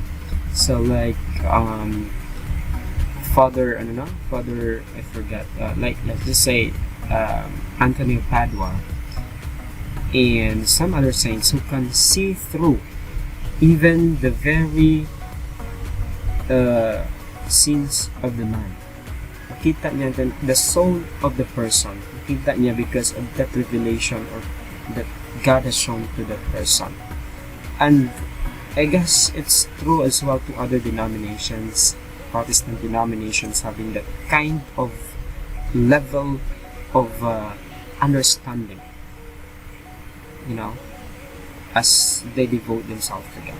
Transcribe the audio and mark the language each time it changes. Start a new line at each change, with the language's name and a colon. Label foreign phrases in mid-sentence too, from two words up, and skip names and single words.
English: So like Father, I forgot. Let's just say Anthony of Padua, and some other saints who can see through even the very sins of the man.
Hiligaynon: Makita niya
English: the soul of the person.
Hiligaynon: Makita niya
English: because of that revelation or that God has shown to that person. And I guess it's true as well to other denominations, Protestant denominations, having that kind of level of understanding, as they devote themselves to God.